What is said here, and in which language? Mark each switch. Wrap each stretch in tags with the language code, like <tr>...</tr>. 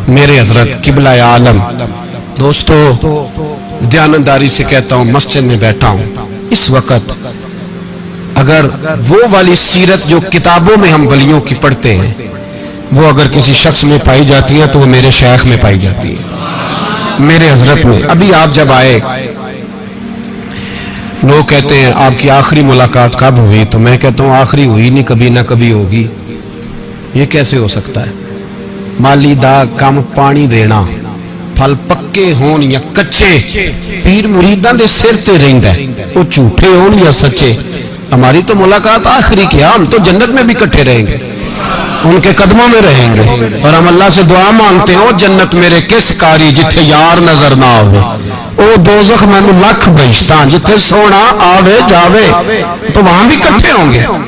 <ur>میرے حضرت قبلہ عالم دوستو, دیانتداری سے کہتا ہوں, مسجد میں بیٹھا ہوں اس وقت, اگر وہ والی سیرت جو کتابوں میں ہم ولیوں کی پڑھتے ہیں وہ اگر کسی شخص میں پائی جاتی ہے تو وہ میرے شیخ میں پائی جاتی ہے, میرے حضرت میں. ابھی آپ جب آئے, لوگ کہتے ہیں آپ کی آخری ملاقات کب ہوئی, تو میں کہتا ہوں آخری ہوئی نہیں, کبھی نہ کبھی ہوگی. یہ کیسے ہو سکتا ہے.</ur> <pa>مالی دا کام پانی دینا, پھل پکے ہون یا کچے, پیر مریداں دے سر تے رہندا ہے, وہ جھوٹے ہون یا سچے.</pa> <ur>ہماری تو ملاقات آخری کی, ہم تو جنت میں بھی کٹھے رہیں گے, ان کے قدموں میں رہیں گے, اور ہم اللہ سے دعا مانگتے ہیں</ur> <pa>جنت میرے کس کاری جتھے یار نظر نہ آوے, او دوزخ مینوں لکھ بہشتاں جتھے سونا آوے جاوے,</pa> <ur>تو وہاں بھی کٹھے ہوں گے.</ur>